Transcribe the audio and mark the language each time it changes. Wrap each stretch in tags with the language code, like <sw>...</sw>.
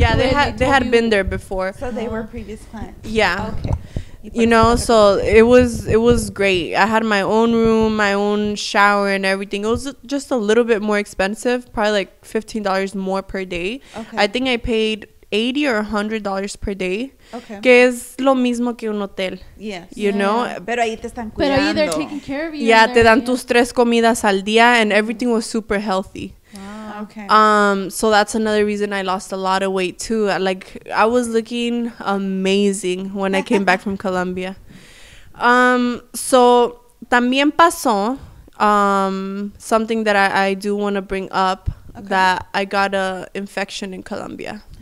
<en>Yeah, they had been there before. So they were previous clients. Yeah. Okay. You know, so it was great. I had my own room, my own shower and everything. It was just a little bit more expensive, probably like $15 more per day. Okay. I think I paid $80 or $100 per day. Okay.</en> <es>Que es lo mismo que un hotel.</es> <en>Yes. You know?</en> <es>Pero ahí te están cuidando. Pero ahí</es> <en>they're taking care of you.</en> <es>Yeah, te dan tus 3 comidas al día</es> <en>and everything was super healthy. Wow. Okay. So that's another reason I lost a lot of weight too. Like I was looking amazing when I came back from Colombia. So</en> <es>también pasó</es> <en>something that I do want to bring up, that I got a infection in Colombia.</en>